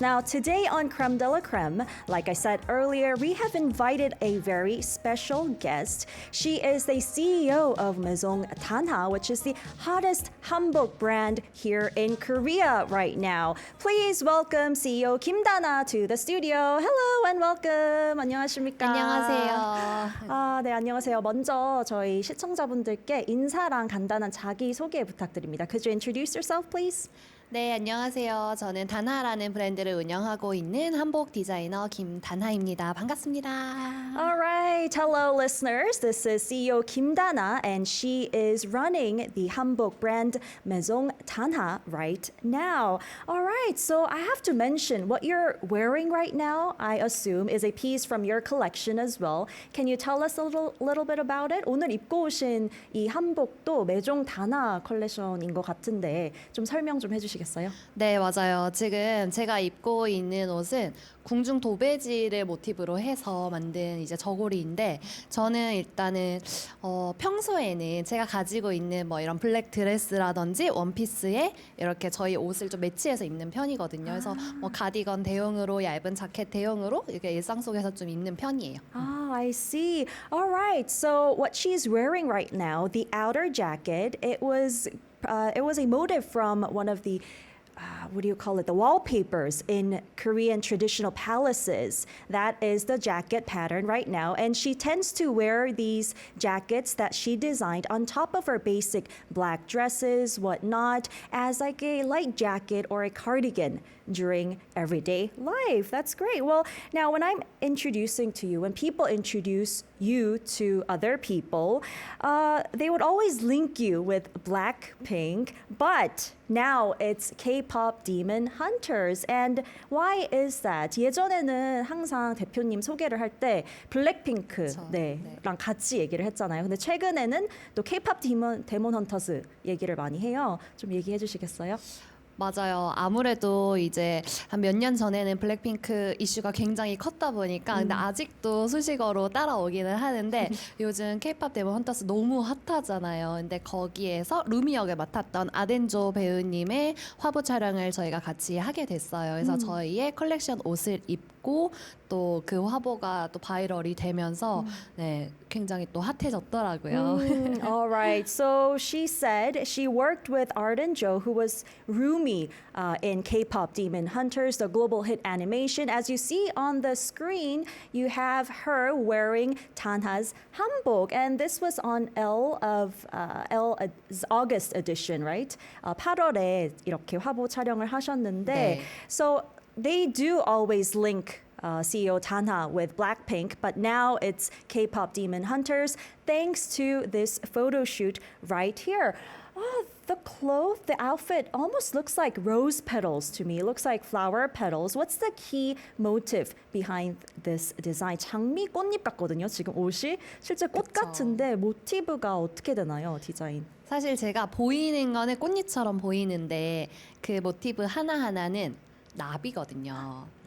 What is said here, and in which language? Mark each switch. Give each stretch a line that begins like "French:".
English: Now, today on Creme de la Creme, like I said earlier, we have invited a very special guest. She is the CEO of Maison Tanha, which is the hottest hanbok brand here in Korea right now. Please welcome CEO Kim Dana to the studio. Hello and welcome.
Korean: 안녕하십니까? 안녕하세요. 네, 안녕하세요. 먼저 저희 시청자분들께 인사랑 간단한 자기소개 부탁드립니다.
English: Could you introduce yourself, please?
Korean: 네, 안녕하세요. 저는 단하라는 브랜드를 운영하고 있는 한복 디자이너 김단하입니다. 반갑습니다.
English: All right. Hello, listeners. This is CEO Kim Dana, and she is running the hanbok brand Maison Tanha right now. All right. So I have to mention what you're wearing right now, I assume, is a piece from your collection as well. Can you tell us a little bit about it?
Korean: 오늘 입고 오신 이 한복도 메종 다나 컬렉션인 것 같은데 좀 설명 좀 해주시겠어요? 네, 맞아요. 지금 제가 입고 있는 옷은 궁중 도배지를 모티브로 해서 만든 이제 저고리인데 저는 일단은 평소에는 제가 가지고 있는 뭐 이런 블랙 드레스라든지 원피스에 이렇게 저희 옷을 좀 매치해서 입는 편이거든요. 그래서 뭐 가디건 대용으로 얇은 자켓 대용으로 이렇게 일상 속에서 좀 입는 편이에요.
English: Ah, I see. All right. So what she's wearing right now, the outer jacket, it was a motive from one of the what do you call it? The wallpapers in Korean traditional palaces. That is the jacket pattern right now. And she tends to wear these jackets that she designed on top of her basic black dresses, whatnot, as like a light jacket or a cardigan during everyday life. That's great. Well, now when I'm introducing to you, when people introduce you to other people, they would always link you with Blackpink, but now it's K-pop Demon Hunters. And why is that?
Korean: 예전에는 항상 대표님 소개를 할 때 블랙핑크 그쵸. 랑 같이 얘기를 했잖아요. 근데 최근에는 또 K-pop 데몬 헌터즈 얘기를 많이 해요. 좀 얘기해 주시겠어요? 맞아요. 아무래도 이제 한 몇 년 전에는 블랙핑크 이슈가 굉장히 컸다 보니까 근데 아직도 수식어로 따라오기는 하는데 요즘 케이팝 데몬 헌터스 너무 핫하잖아요. 근데 거기에서 루미 역을 맡았던 아덴조 배우님의 화보 촬영을 저희가 같이 하게 됐어요. 그래서 저희의 컬렉션 옷을 입고 또 그 화보가 또 바이럴이 되면서 네, 굉장히 또 핫해졌더라고요.
English: All right. So she said she worked with Arden Jo, who was Rumi in K-pop Demon Hunters, the global hit animation. As you see on the screen, you have her wearing Tanha's hanbok, and this was on L's August edition, right?
Korean: 8월에 이렇게 화보 촬영을 하셨는데, 네.
English: so they do always link CEO Tanha with Blackpink, but now it's K-pop Demon Hunters thanks to this photo shoot right here. Oh, the outfit almost looks like rose petals to me. It looks like flower petals. What's the key motive behind this design?
Korean: 장미 꽃잎 같거든요. 지금 옷이 실제 꽃 그쵸. 같은데 모티브가 어떻게 되나요, 디자인? 사실 제가 보이는 거는 꽃잎처럼 보이는데 그 모티브 하나하나는 나비거든요.